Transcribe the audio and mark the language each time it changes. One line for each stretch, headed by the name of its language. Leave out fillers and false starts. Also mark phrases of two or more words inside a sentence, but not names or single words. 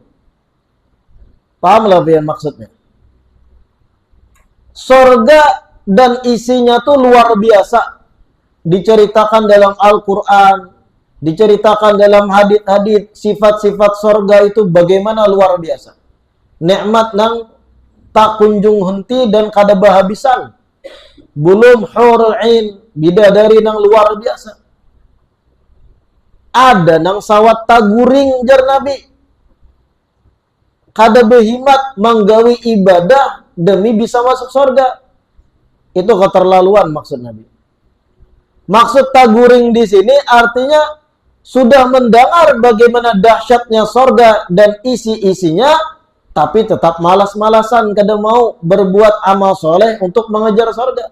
Indonesian: Paham lah yang maksudnya? Sorga dan isinya tuh luar biasa. Diceritakan dalam Al-Quran, diceritakan dalam hadits-hadits, sifat-sifat sorga itu bagaimana luar biasa. Nikmat nang tak kunjung henti dan
Banjar: kada bahabisan.
Indonesian: Belum
Arabic: hurul ain,
Indonesian: bidadari nang luar biasa.
Banjar: Ada nang sawat taguring jar Nabi. Kada behimat menggawi ibadah
Indonesian: demi bisa masuk surga. Itu keterlaluan maksud Nabi. Maksud taguring di sini artinya sudah mendengar bagaimana dahsyatnya surga dan isi-isinya, tapi tetap malas-malasan kada mau berbuat amal soleh untuk mengejar surga.